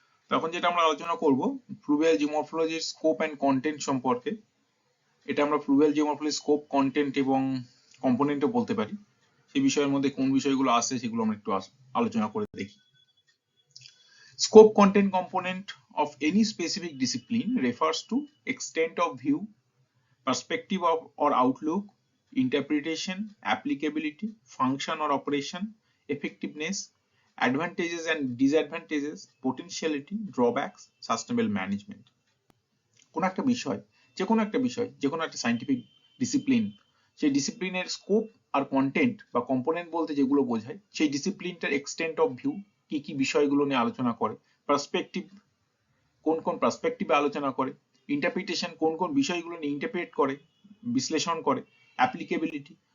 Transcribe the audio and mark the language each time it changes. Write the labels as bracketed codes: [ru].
[bn] তখন যেটা আমরা আলোচনা করব ফ্লুভিয়াল জিওমরফোলজির স্কোপ এন্ড কন্টেন্ট সম্পর্কে। এটা আমরা ফ্লুভিয়াল জিওমরফোলজি স্কোপ, কন্টেন্ট এবং কম্পোনেন্টও বলতে পারি। সেই বিষয়ের মধ্যে কোন বিষয়গুলো আছে সেগুলো আমরা একটু আলোচনা করে দেখি। [en] Scope, content, component of any specific discipline refers to extent of view, perspective of or outlook, interpretation, applicability, function or operation, effectiveness, advantages and disadvantages, potentiality, drawbacks, sustainable management. [bn] কোন একটা বিষয়, যে কোনো একটা সায়েন্টিফিক ডিসিপ্লিন, সেই ডিসিপ্লিনের scope আর content বা component বলতে যেগুলো বোঝায়, সেই ডিসিপ্লিনটার এক্সটেন্ট অফ ভিউ কি কি বিষয়গুলো নিয়ে আলোচনা করে, পার্সপেক্টিভ কোন কোন পার্সপেক্টিভে আলোচনা করে, ইন্টারপ্রিটেশন কোন কোন বিষয়গুলো নিয়ে ইন্টারপ্রেট করে, বিশ্লেষণ করে, অ্যাপ্লিকেবিলিটি